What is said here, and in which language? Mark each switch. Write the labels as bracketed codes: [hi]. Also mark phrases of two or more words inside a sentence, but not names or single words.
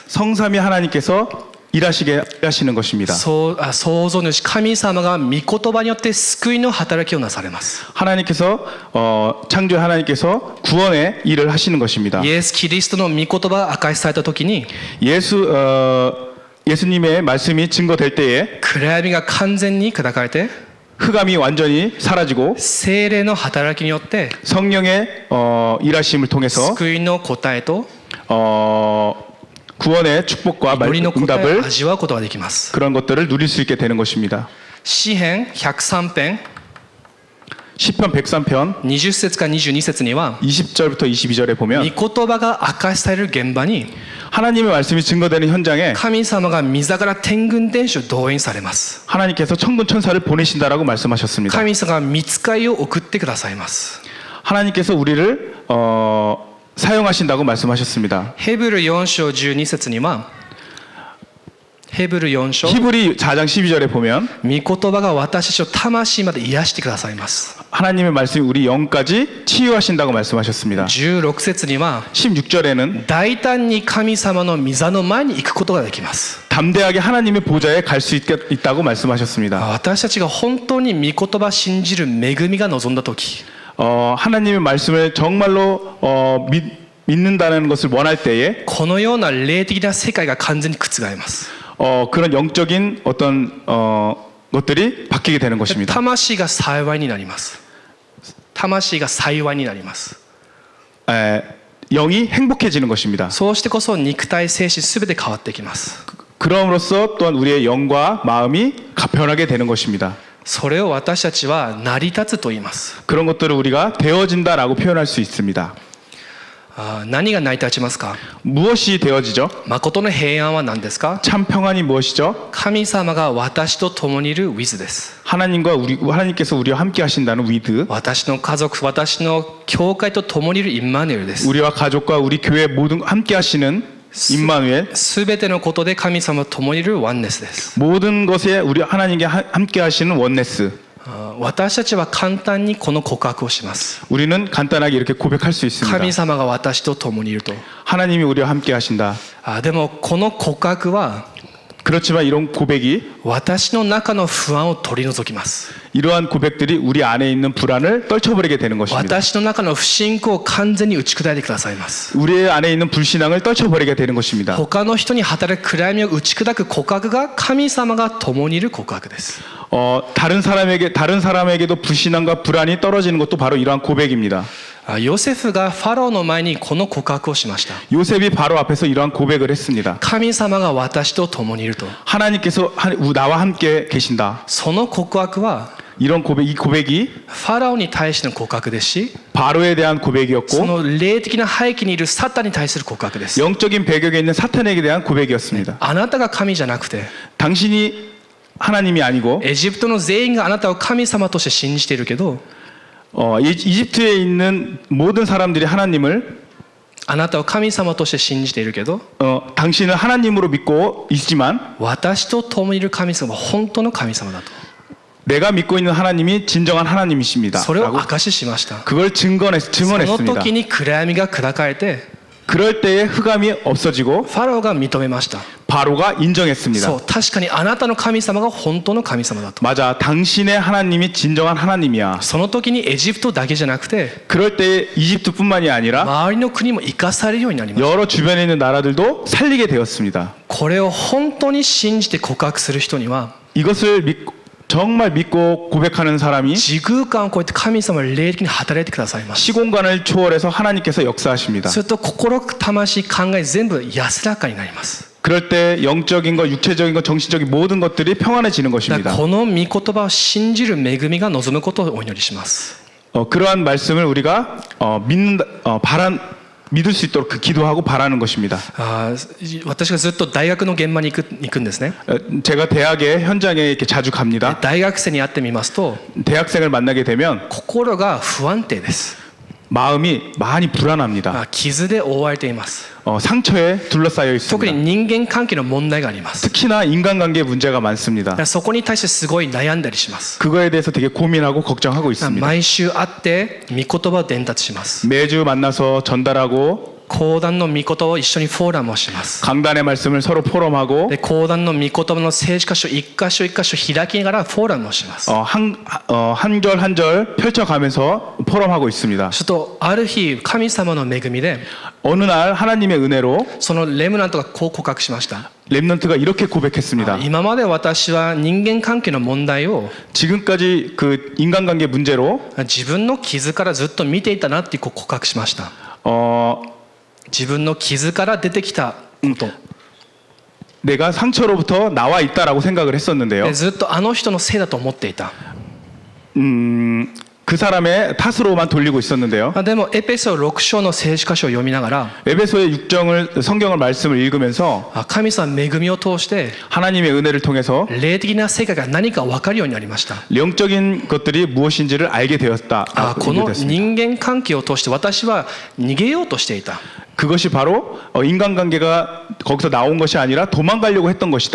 [ko] 성삼위 하나님께서 일하시게 하시는 것입니다. [ja] 創造主神様が御言葉によって救いの働きをなされます。 [ko] 하나님께서 창조 하나님께서 구원의 일을 하시는 것입니다. [ja] イエス・キリストの御言葉が明かしされた時に [ko] 예수님의 말씀이 증거될 때에 [ja] 暗闇が完全に砕かれて [ko] 흑암이 완전히 사라지고 [ja] 聖霊の働きによって [ko] 성령의 일하심을 통해서 [ja] 救いの答えと [ko] 구원의 축복과 [ja] 祈りの答えを [ko] 응답을 [ja] 味わうことができます。 [ko] 그런 것들을 누릴 수 있게 되는 것입니다. [ja] 詩編103編 [ko] 시편 103편 [ja] 20 節から22節には [ko] 20절부터 22절에 [ja] 御 [ko] 보면 [ja] 言葉が明かしされる現場に [ko] 하나님의 말씀이 증거되는 현장에 [ja] 神様が御座から天軍天使を動員されます。 [ko] 하나님께서 천군 천사를 보내신다라고 말씀하셨습니다. [ja] 神様が御使いを送ってくださいます。 [ko] 하나님께서 우리를 사용하신다고 말씀하셨습니다. [ja] ヘブル4章12節にはヘブル4章 [ko] 히브리 4장 12절에 보면 [ja] 御言葉が私たちを魂まで癒してくださいます。 [ko] 하나님의 말씀이 우리 영까지 치유하신다고 말씀하셨습니다. [ja] 16 節には [ko] 16절에는 [ja] 大胆に神様の御座の前に行くことができます。 [ko] 담대하게 하나님의 보좌에 갈 수 있다고 말씀하셨습니다. [ja] 私たちが本当に御言葉を信じる恵みが望んだ時 [ko] 하나님의 말씀을 정말로 믿는다는 것을 원할 때에 [ja] このような霊的な世界が完全に覆ります。 [ko] 그런 영적인 어떤 것들이 바뀌게 되는 것입니다. [ja] 魂が幸いになります。魂が幸いになります。 [ko] 영이 행복해지는 것입니다. [ja] そうしてこそ肉体精神すべて変わってきます。 [ko] 그럼으로써 또한 우리의 영과 마음이 변하게 되는 것입니다. [ja] それを私たちは成り立つと言います。 [ko] 그런 것들을 우리가 되어진다라고 표현할 수 있습니다. [ja] 何が成り立ちますか？ [ko] 무엇이 되어지죠? [ja] 誠の平安は何ですか？ [ko] 참 평안이 무엇이죠? [ja] 神様が私と共にいる with です。 [ko] 하나님께서 우리와 함께 하신다는 with. [ja] 私の家族、私の教会と共にいるインマヌエルです。 [ko] 우리와 가족과 우리 교회 모든 함께 하시는 임마누엘. [ja] すべてのことで神様と共にいるワンネスです。 [ko] 모든 것에 우리 하나님께 함께 하시는 원네스. [ja] 私たちは簡単にこの告白をします。 [ko] 우리는 간단하게 이렇게 고백할 수 있습니다. [ja] 神様が私と共にいると。 [ko] 하나님이 우리와 함께 하신다. [ja] でもこの告白は [ko] 그렇지만 이런 고백이 [ja] 私の中の不安を取り除きます。 [ko] 이러한 고백들이 우리 안에 있는 불안을 떨쳐버리게 되는 것입니다. [ja] 私の中の不信仰を完全に打ち砕いてくださいます。 [ko] 우리 안에 있는 불신앙을 떨쳐버리게 되는 것입니다. [ja] 他の人に働く暗闇を打ち砕く告白が神様が共にいる告白です。 [ko] 다른 사람에게도 불신앙과 불안이 떨어지는 것도 바로 이러한 고백입니다. [ja] ヨセフがファローの前にこの告白をしました。 [ko] 요셉이 바로 앞에서 이러한 고백을 했습니다. [ja] 神様が私と共にいると。 [ko] 하나님께서 나와 함께 계신다. [ja] その告白は [ko] 이 고백이 [ja] ファラオに対しての告白ですし、 [ko] 바로에 대한 [ja] そ [ko] 고백이었고 [ja] の霊的な背景にいるサタンに対する告白です。 [ko] 영적인 배경에 있는 사탄에게 대한 고백이었습니다. [ja] あなたが神じゃなくて、 [ko] 당신이 하나님이 아니고 [ja] エジプトの全員があなたを神様として信じているけど、 [ko] 이집트에 있는 모든 사람들이 하나님을 [ja] あなたを神様として信じているけど [ko] 당신을 하나님으로 믿고 있지만 [ja] 私と共にいる神様は本当の神様だと [ko] 내가 믿고 있는 하나님이 진정한 하나님이십니다. [ja] それを [ko] 라고 [ja] 証ししました [ko] 그걸 [ja] その [ko] 증언했습니다. [ja] 時に暗闇が砕かれて [ko] 그럴 때에 흑암이 없어지고 [ja] ファラオが認めました [ko] 바로가 인정했습니다. [ja] そう確かにあなたの神様が本当の神様だと [ko] 맞아, 당신의 하나님이 진정한 하나님이야. [ja] その時にエジプトだけじゃなくて [ko] 그럴 때에 이집트뿐만이 아니라 [ja] 周りの国も生かされるようになりました [ko] 여러 주변에 있는 나라들도 살리게 되었습니다. [ja] これを本当に信じて告白する人には [ko] 이것을 정말 믿고 고백하는 사람이 [ja] 時空間を超えて神様は霊的に働いてくださいます [ko] 시공간을 초월해서 하나님께서 역사하십니다. [ja] すると心、魂、考え全部安らかになります [ko] 그럴 때 영적인 것, 육체적인 것, 정신적인 모든 것들이 평안해지는 [ja] だか [ko] 것입니다. [ja] らこの御言葉を信じる恵みが望むことをお祈りします [ko] 그러한 말씀을 우리가 믿을 수 있도록 기도하고 바라는 것입니다. [ja] 私がずっと大学の現場に行くんですね [ko] 제가 대학의 현장에 이렇게 자주 갑니다. [ja] 大学生に会ってみますと [ko] 대학생을 만나게 되면 [ja] 心が不安定です [ko] 마음이 많이 불안합니다. [ja] 傷で覆われています [ko] 상처에 둘러싸여 [ja] 特に [ko] 있습니다. [ja] 人間関係の問題があります [ko] 특히나 인간관계 문제가 많습니다. [ja] だからそこに対してすごい悩んだりします [ko] 그거에 대해서 되게 고민하고 걱정하고 있습니다. [ja] 毎週会って御言葉を伝達します [ko] 매주 만나서 전달하고 [ja] 講談の御言葉を一緒にフォーラムをします [ko] 강단의 말씀을 서로 포럼하고 [ja] で講談の御言葉の聖書箇所一箇所一箇所開きながらフォーラムをします [ko] 한 절 한 절 펼쳐가면서 포럼하고 있습니다. [ja] するとある日神様の恵みで [ko] 어느 날 하나님의 은혜로 [ja] そのレムナントがこう告白しました [ko] 렘넌트가 이렇게 고백했습니다. [ja] 今まで私は人間関係の問題を [ko] 지금까지 그 인간관계 문제로 [ja] 自分の傷からずっと見ていたなって告白しました 自分の傷から出てきたこと [ko] 내가 상처로부터 나와 있다라고 생각을 했었는데요. [ja] でずっとあの人のせいだと思っていた [ko] 그 사람의 탓으로만 돌리고 있었는데요. [ja] でもエペソ6章の聖書箇所を読みながら [ko] 에베소의 성경을 말씀을 읽으면서 [ja] 神様の恵みを通して [ko] 하나님의 은혜를 통해서 [ja] 霊的な世界が何か分かるようになりました [ko] 영적인 것들이 무엇인지를 알게 되었다. [ja] この人間関係を通して私は逃げようとしていた [ko] 그것이 바로 인간관계가 거기서 나온 것이 아니라 도망가려고 했던 것이다.